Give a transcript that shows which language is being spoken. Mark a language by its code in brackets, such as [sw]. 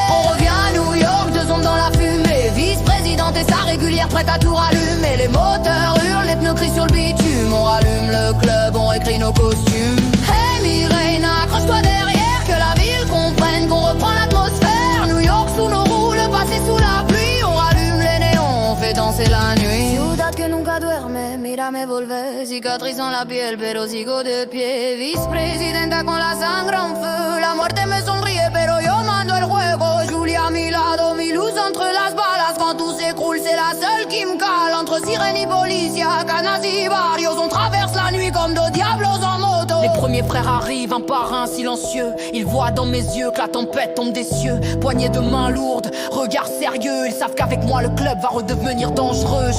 [fr] On revient à New York, 2 ondes dans la fumée. Vice-présidente et sa régulière, prête à tout rallumer. Les moteurs hurlent, les pneus crient sur le bitume. On rallume le club, on réécrit nos costumes. Hey Mireina, accroche-toi derrière, que la ville comprenne qu'on reprend l'atmosphère. New York sous nos roues, le passé sous la pluie. On rallume les néons, on fait danser la nuit. [es] Ciudad que nunca duerme, mírame volver. Cicatriz en la piel, pero sigo de pie. Vicepresidenta con la sangre [fr] en feu. [es] La muerte me sonríe, pero yo mando el juego. Julia a mi lado, mi luz entre las balas. [fr] Quand tout s'écroule, c'est la seule qui me cale. Entre sirènes [es] y policia, canas y barrios. [fr] On traverse la nuit comme deux diablos en moto. Les premiers frères arrivent, un par un, silencieux. Ils voient dans mes yeux que la tempête tombe des cieux. Poignée de mains lourdes, regard sérieux. Ils savent qu'avec moi le club va redevenir dangereux.